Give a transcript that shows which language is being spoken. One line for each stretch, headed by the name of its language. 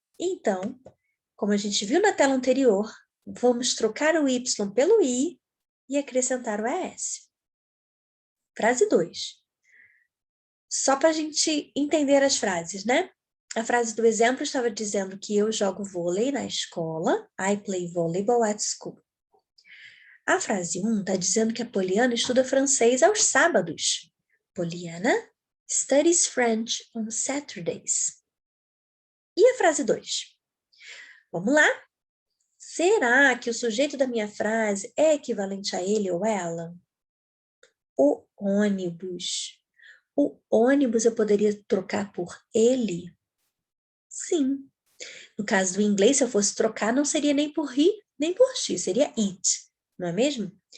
Portuguese: Então, como a gente viu na tela anterior, vamos trocar o y pelo i e acrescentar o es. Frase 2. Só para a gente entender as frases, né? A frase do exemplo estava dizendo que eu jogo vôlei na escola.
English: I play volleyball at school.
Portuguese: A frase 1 está dizendo que a Poliana estuda francês aos sábados.
English: Poliana studies French on Saturdays.
Portuguese: E a frase 2? Vamos lá? Será que o sujeito da minha frase é equivalente a ele ou ela? O ônibus. O ônibus eu poderia trocar por ele? Sim. No caso do inglês, se eu fosse trocar, não seria nem por he, nem por she, seria it. Não é mesmo?